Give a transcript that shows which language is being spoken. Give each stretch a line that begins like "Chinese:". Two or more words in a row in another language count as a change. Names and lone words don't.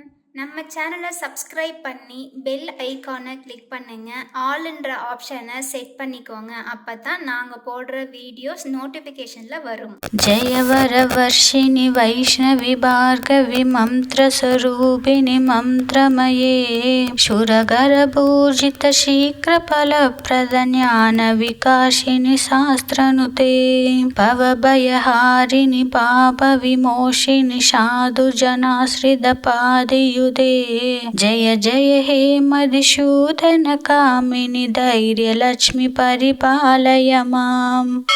Tamil: நம்ம சேனலை சப்ஸ்கிரைப் பண்ணி
English: bell icon
Tamil: கிளிக் பண்ணுங்க. ஆல்ன்ற ஆப்ஷனை செட் பண்ணிக்கோங்க. அப்பதான் நாங்க போடுற
English: videos notification
Tamil: வரும்.
Sanskrit: जय वरवर्षिणि वैष्णवि भार्गवि मन्त्रस्वरूपिणि मन्त्रमये शूरगर्भूर्जित शीघ्रफलप्रदज्ञानविकासिनि शास्त्रनुते भवभयहारिणि पापविमोचिनि साधुजनाश्रितपादयुते जय जय हे मधुसूदनकामिनि धैर्यलक्ष्मि परिपालय माम्।